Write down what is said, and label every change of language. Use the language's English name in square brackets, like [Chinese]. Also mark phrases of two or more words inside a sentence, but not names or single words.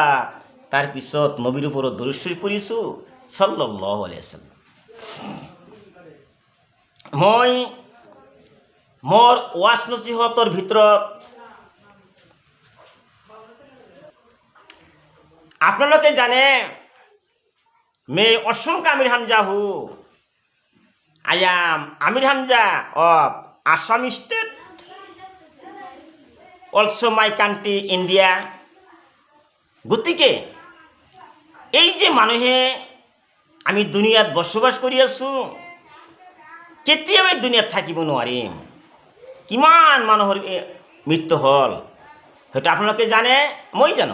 [Assamese] তাৰপিছত নবীৰ ওপৰত দৰুদ শৰীফ পঢ়িছোঁ, [Arabic] صلى الله عليه وسلم. [Assamese] মই মোৰ ওয়াজ নছিহতৰ ভিতৰত আপোনালোকে জানে, मैं অসংখ্য আমির হামজা हूँ। [English] I am Amir Hamza of Assam State, also my country India. [Assamese] গতিকে এই যে মানুহে আমি দুনিয়াত বসবাস কৰি আছোঁ, কেতিয়াবা দুনিয়াত থাকিব নোৱাৰিম। কিমান মানুহৰ মৃত্যু হ'ল সেইটো আপোনালোকে জানে, মই জানো।